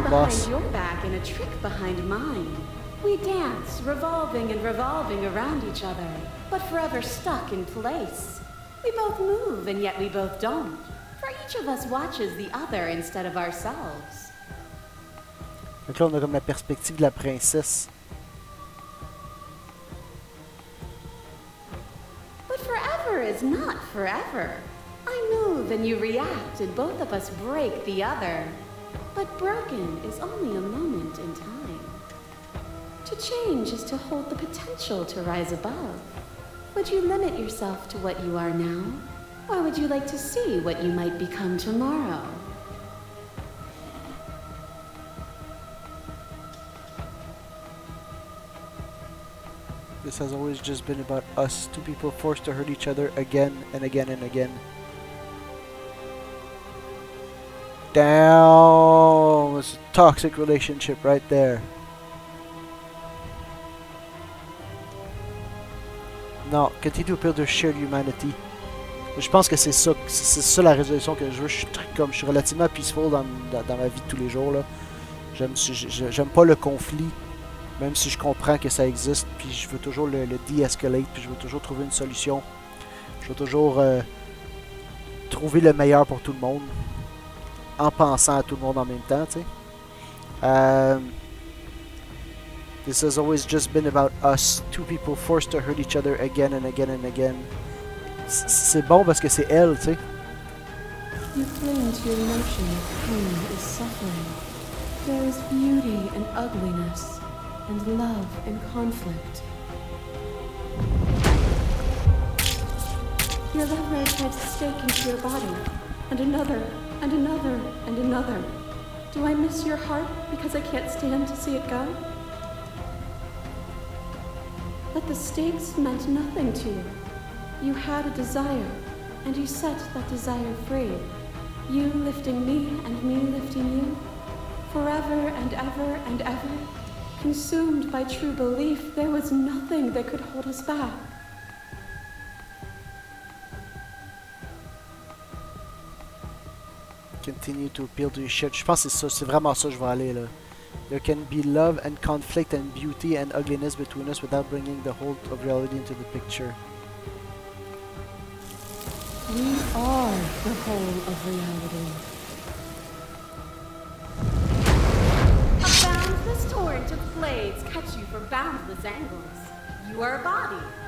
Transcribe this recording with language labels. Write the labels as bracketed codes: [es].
[en] Behind boss. your back and a trick behind mine. We dance, revolving and revolving around each other, but forever stuck in place. We both move, and yet we both don't. For each of us watches the other instead of ourselves. [fr] Donc là, on a comme la perspective de la princesse. [en] But forever is not forever. I move and you react, and both of us break the other. But broken is only a moment in time. To change is to hold the potential to rise above. Would you limit yourself to what you are now? Or would you like to see what you might become tomorrow? This has always just been about us, two people forced to hurt each other again and again and again. Damn, it's a toxic relationship right there. Non, continue to build their shared humanity. [fr] Je pense que c'est ça la résolution que je veux. Je suis relativement peaceful dans ma vie de tous les jours, là. J'aime pas le conflit, même si je comprends que ça existe, puis je veux toujours le de-escalate, puis je veux toujours trouver une solution. Je veux toujours trouver le meilleur pour tout le monde, en pensant à tout le monde en même temps, tu sais. [en] This has always just been about us, two people forced to hurt each other again and again and again. [fr] C'est bon parce que c'est elle, tu sais. [en] You cling to your notion that pain is suffering. There is beauty and ugliness, and love and conflict. Your lover tried to stake into your body, and another, and another, and another. Do I miss your heart because I can't stand to see it go? But the stakes meant nothing to you. You had a desire, and you set that desire free. You lifting me and me lifting you. Forever and ever and ever. Consumed by true belief, there was nothing that could hold us back. Continue to appeal to your shit. [fr] Je pense que c'est vraiment ça que je vais aller là. [en] There can be love and conflict and beauty and ugliness between us without bringing the whole of reality into the picture. We are the whole of reality. A boundless torrent of blades cut you from boundless angles. You are a body.